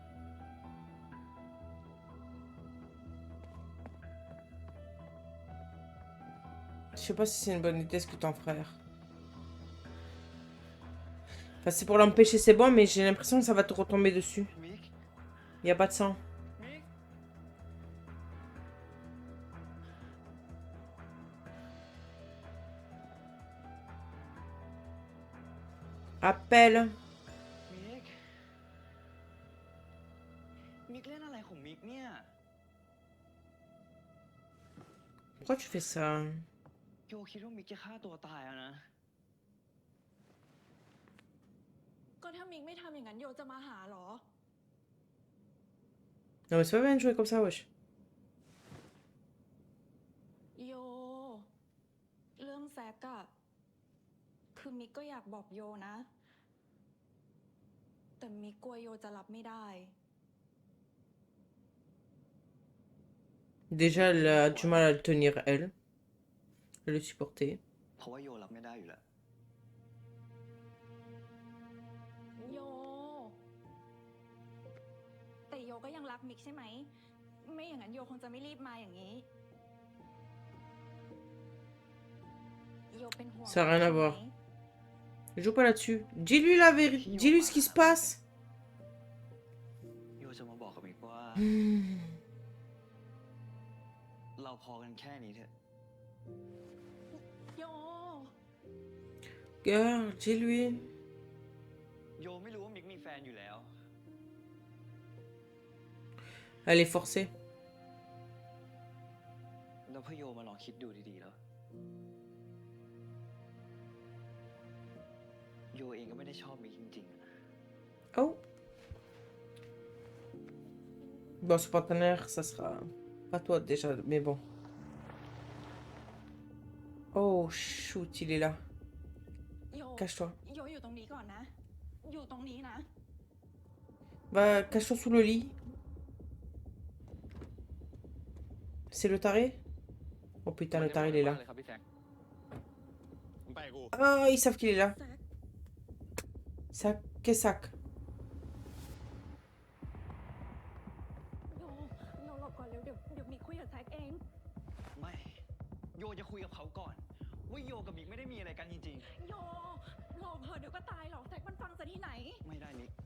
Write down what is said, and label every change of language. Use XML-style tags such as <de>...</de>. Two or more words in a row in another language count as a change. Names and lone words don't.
<fr>Je sais pas si c'est une bonne idée ce que ton frère. Enfin, c'est pour l'empêcher, c'est bon, mais j'ai l'impression que ça va te retomber dessus.</fr> <th>มิก</th> <fr>Y a pas de sang.</fr> <th>มิก</th> <fr>Appelle.</fr> <th>มิก มิกเล่นอะไรของมิกเนี่ย</th> <fr>Pourquoi tu fais ça?</fr> <th>โยคิดว่ามิกจะฆ่าตัวตายอะนะ ก็ถ้ามิกไม่ทำอย่างนั้นโยจะมาหาเหรอ</th> <fr>Non, mais c'est pas bien de jouer comme ça, wesh.</fr> <th>โย เรื่องแซกอะคือมิกก็อยากบอกโยนะ แต่มิกกลัวโยจะรับไม่ได้</th> <fr>Déjà, elle a du mal à le tenir, elle. À le supporter.</fr> <th>เพราะว่าโยรับไม่ได้อยู่แล้ว โย แต่โยก็ยังรักมิกใช่ไหม ไม่อย่างนั้นโยคงจะไม่รีบมาอย่างนี้ โยเป็นห่วง</th> <fr>Ça a rien à</fr> <th>ใช่ไหม</th> <fr>voir. Joue pas là-dessus. Dis-lui la vérité. Dis-lui ce qui se passe.</fr> <th>โยจะมาบอกกับมิกว่า เราพอกันแค่นี้เถอะ โย</th> <fr>Girl, dis-lui.</fr> <th>โยไม่รู้ว่ามิกมีแฟนอยู่แล้ว</th> <fr>Elle est forcée.</fr> <th>แล้วพ่อโยมาลองคิดดูดีๆแล้ว โยเองก็ไม่ได้ชอบมิกจริงๆ</th> <fr>Oh. Bon, ce partenaire, ça sera pas toi déjà, mais bon. Oh, shoot, il est là.</fr> <th>โย</th> <fr>Cache-toi.</fr> <th>โยอยู่ตรงนี้ก่อนนะ อยู่ตรงนี้นะ</th> <fr>Va, cache-toi sous le lit. C'est le taré? Oh putain, le taré, il est là.</fr> <th>เลยครับพี่แซคมึงไปกับกู</th> <fr>Ah, ils savent qu'il est là.</fr> <th>แซก</th> <fr>Sac, qu'est sac?</fr> <th>โยหลบก่อนเร็วเดี๋ยวมิกคุยกับแซกเอง ไม่ โยจะคุยกับเขาก่อน ว่าโยกับมิกไม่ได้มีอะไรกันจริง โยหลบเถอะเดี๋ยวก็ตายหรอกแซกมันฟังจะที่ไหน ๆ ไม่ได้มิก</th>